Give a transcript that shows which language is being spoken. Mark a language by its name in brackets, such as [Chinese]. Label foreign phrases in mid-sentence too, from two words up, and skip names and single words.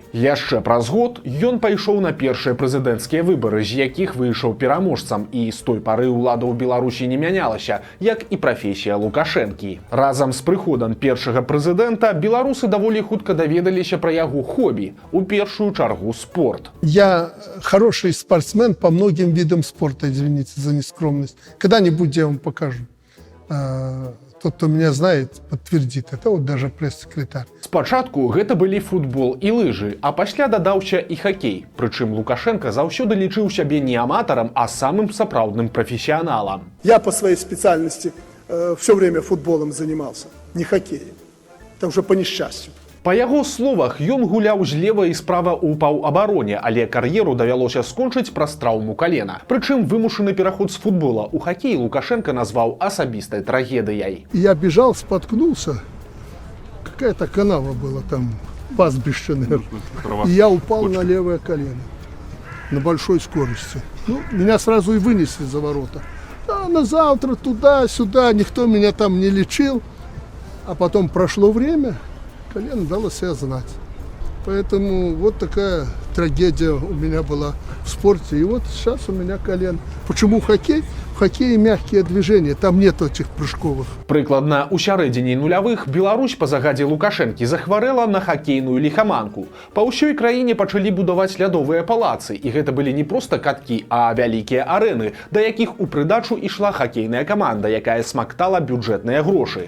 [Belarusian] Яшчэ праз год ён пайшоў на першыя прэзідэнцкія выбары, з якіх выйшаў пераможцам, і з той пары ўлада ў Беларусі не мянялася, як і прафесія Лукашэнкі. Разам з прыходам першага прэзідэнта беларусы даволі хутка даведаліся пра яго хобі, у першую чаргу спорт. [Russian] Я хороший спортсмен по многим видам спорта, извините за нескромность. Когда-нибудь я вам покажу. Тот, кто меня знает, подтвердит. Это вот даже пресс-секретарь. [Belarusian] Спачатку гэта былі футбол і лыжы, а пасля дадаўся і хакей. Прычым Лукашенко заўсёды лічыў сябе не аматарам, а самым сапраўдным прафесіяналам. [Russian] Я по своей специальности все время футболом занимался, не хоккеем. Это уже по несчастью. Па яго словах, ён гуляў злева і справа ў паўабароне, але кар'еру давялося скончыць праз траўму калена. Прычым вымушаны пераход з футбола ў хакей Лукашенко назваў асабістай трагедыяй. Я бежал, споткнулся. Какая-то канава была там, пастбище, наверное. И я упал на левое колено на большой скорости. Ну, меня сразу и вынесли за ворота. А на завтра туда-сюда, никто меня там не лечил. А потом прошло время, колено дало себя знать. Поэтому вот такая трагедия у меня была в спорте. И вот сейчас у меня колено. Почему хоккей? В хоккее мягкие движения, там нет этих прыжковых. [Belarusian] Прыкладна ў сярэдзіне нулявых Беларусь па загадзе Лукашэнкі захварэла на хакейную ліхаманку. Па ўсёй краіне пачалі будаваць лядовыя палацы, і гэта былі не проста каткі, а вялікія арэны, да якіх у прыдачу ішла хакейная каманда, якая смактала бюджэтныя грошы.